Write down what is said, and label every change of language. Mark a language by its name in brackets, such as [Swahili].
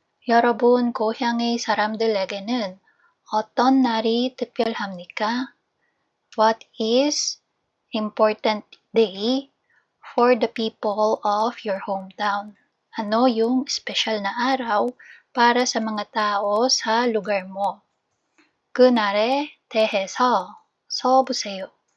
[Korean] 여러분 고향의 사람들에게는 어떤 날이 특별합니까? [English] What is important day for the people of your hometown? [Filipino] Ano yung special na araw para sa mga tao sa lugar mo? [Korean] 그날에 대해서 써보세요.